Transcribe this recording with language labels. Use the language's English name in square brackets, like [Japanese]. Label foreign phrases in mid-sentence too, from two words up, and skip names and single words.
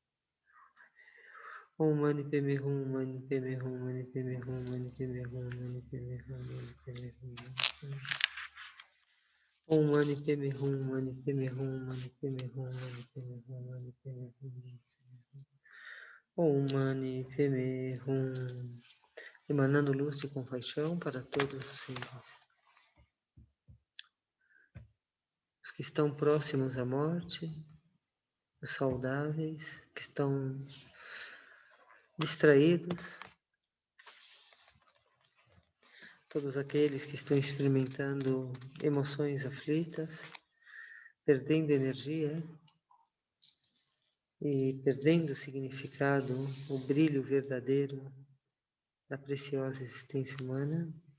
[Sanskrit] ॐ मणि पद्मे हूँ मणि पद्मे हूँ मणि पद्मे हूँ मणि पद्मे हूँ मणि पद्मे हूँ मणि पद्मे हूँ मणि पद्मे. ॐ मणि पद्मे हूँ मणि पद्मे हूँ मणि पद्मे हूँ मणि पद्मे हूँ मणि पद्मे हूँ. ॐ मणि पद्मे हूँ. [Portuguese] Emanando luz de compaixão para todos os seres. Os que estão próximos à morte, os saudáveis, que estão distraídos, todos aqueles que estão experimentando emoções aflitas, perdendo energia e perdendo o significado, o brilho verdadeiro da preciosa existência humana.